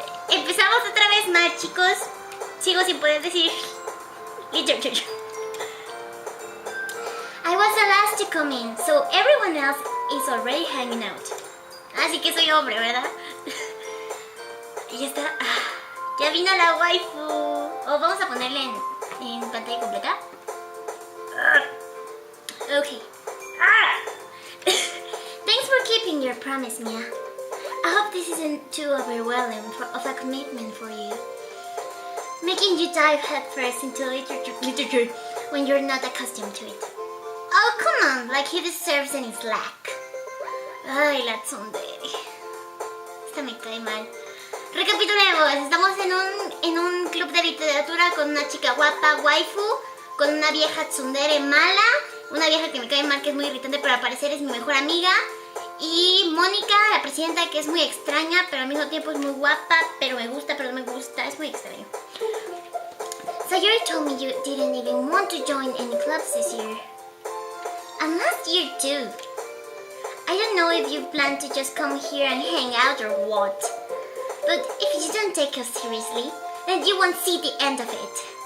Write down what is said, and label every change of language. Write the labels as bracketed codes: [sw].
[es] Empezamos otra vez mal, chicos. Sigo sin poder decir Literature. [en] I was the last to come in, so everyone else is already hanging out. [es] Así que soy hombre, ¿verdad? Y ya está. Ya vino la waifu. O vamos a ponerle en pantalla completa. [en] Okay. Thanks for keeping your promise, Mia. I hope this isn't too overwhelming of a commitment for you. Making you dive headfirst into literature when you're not accustomed to it. Oh, come on, like he deserves any slack. [es] Ay, la tsundere. Esta me cae mal. Recapitulemos, estamos en un club de literatura con una chica guapa, waifu, con una vieja tsundere mala, una vieja que me cae mal, que es muy irritante, pero al parecer es mi mejor amiga, y Mónica, la presidenta, que es muy extraña, pero al mismo tiempo es muy guapa, pero me gusta, pero no me gusta, es muy extraño. [en] Sayori told me you didn't even want to join any clubs this year. And last year too. I don't know if you plan to just come here and hang out or what. But if you don't take us seriously, then you won't see the end of it.